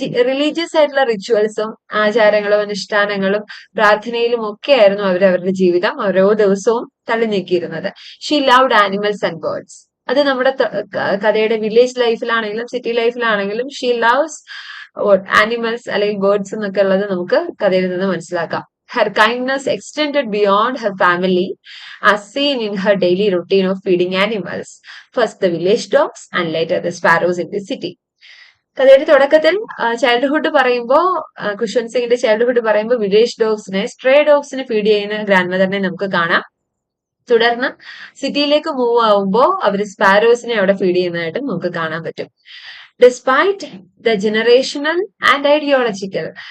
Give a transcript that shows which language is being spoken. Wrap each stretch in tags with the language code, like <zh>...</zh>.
<ml>Religious ആയിട്ടുള്ള റിച്വൽസും ആചാരങ്ങളും അനുഷ്ഠാനങ്ങളും പ്രാർത്ഥനയിലും ഒക്കെ ആയിരുന്നു അവരുടെ ജീവിതം ഓരോ ദിവസവും തള്ളി നീക്കിയിരുന്നത്.</ml> <en>She loved animals and birds.</en> <ml>അത് നമ്മുടെ കഥയുടെ village ലൈഫിലാണെങ്കിലും city ലൈഫിലാണെങ്കിലും</ml> <en>she loves animals</en> <ml>അല്ലെങ്കിൽ ബേർഡ്സ് എന്നൊക്കെ ഉള്ളത് നമുക്ക് കഥയിൽ നിന്ന് മനസ്സിലാക്കാം.</ml> <en>Her kindness extended beyond her family, as seen in her daily routine of feeding animals. First the village dogs and later the sparrows in the city.</en> <ml>കഥയുടെ തുടക്കത്തിൽ childhood പറയുമ്പോൾ, ഖുശ്വന്ത് സിംഗിന്റെ ചൈൽഡ്ഹുഡ് പറയുമ്പോൾ വില്ലേജ് ഡോഗ്സിനെ, സ്ട്രേ ഡോഗ്സിനെ ഫീഡ് ചെയ്യുന്ന grand മദറിനെ നമുക്ക് കാണാം. തുടർന്ന് സിറ്റിയിലേക്ക് move ആവുമ്പോൾ അവർ സ്പാരോസിനെ അവിടെ ഫീഡ് ചെയ്യുന്നതായിട്ടും നമുക്ക് കാണാൻ പറ്റും.</ml> <en>Despite the generational and ideological.</en>